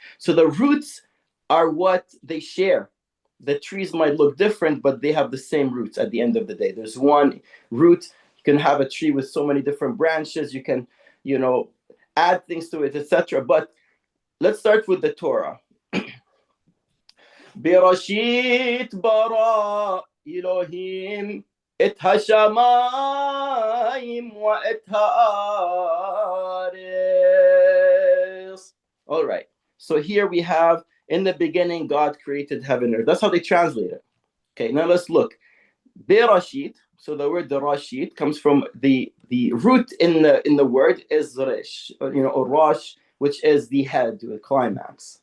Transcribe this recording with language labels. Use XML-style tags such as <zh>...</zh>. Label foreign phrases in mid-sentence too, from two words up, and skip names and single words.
<en>So the roots are what they share. The trees might look different, but they have the same roots at the end of the day. There's one root. You can have a tree with so many different branches. You can, add things to it, etc. But let's start with the Torah.</en> <he>בראשית ברא אלהים את השמים ואת הארץ.</he> <en>All right. So here we have, in the beginning, God created heaven and earth. That's how they translate it. Okay, now let's look. Berashit. So the word Rashid comes from the root in the word is Rish, or Rosh, which is the head, the climax.</en>